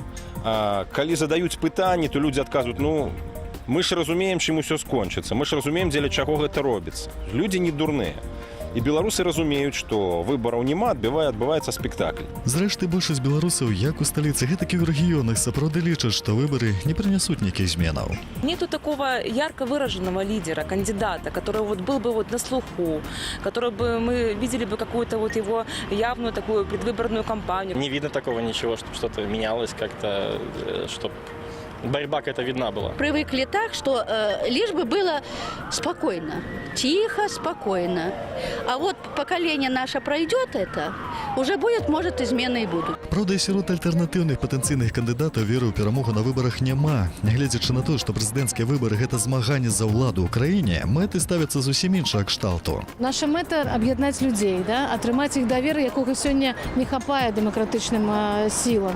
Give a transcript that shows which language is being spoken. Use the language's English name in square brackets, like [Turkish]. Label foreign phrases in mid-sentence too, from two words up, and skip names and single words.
[Belarusian] Калі задаюць пытанні, то людзі адказваюць: мы ж разумеем, чым усё скончыцца, мы ж разумеем, дзеля чаго гэта робіцца. Людзі не дурныя. І беларусы разумеюць, што выбараў няма, адбываецца спектакль. Зрэшты, большасць беларусаў, як у сталіцы, гэтак і ў рэгіёнах, сапраўды лічаць, што выбары не прынясуць нейкіх зменаў. [Russian] Нету такого ярко выраженного лидера, кандидата, который был бы на слуху, который бы мы видели бы какую-то его явную такую предвыборную кампанию. Не видно такого ничего, чтобы что-то менялось как-то, чтобы борьба какая-то видна была. Привыкли так, что лишь бы было спокойно, тихо, спокойно. А вот поколение наше пройдет это, уже будет, может, измены и будут. [Belarusian] Праўда, і сярод альтэрнатыўных патэнцыйных кандыдатаў веры ў перамогу на выбарах няма. Нягледзячы на тое, што прэзідэнцкія выбары – гэта змаганне за ўладу ў краіне, мэты ставяцца зусім іншага кшталту. Наша мэта – аб'яднаць людзей, атрымаць іх давер, якога сёння не хапае дэмакратычным сілам.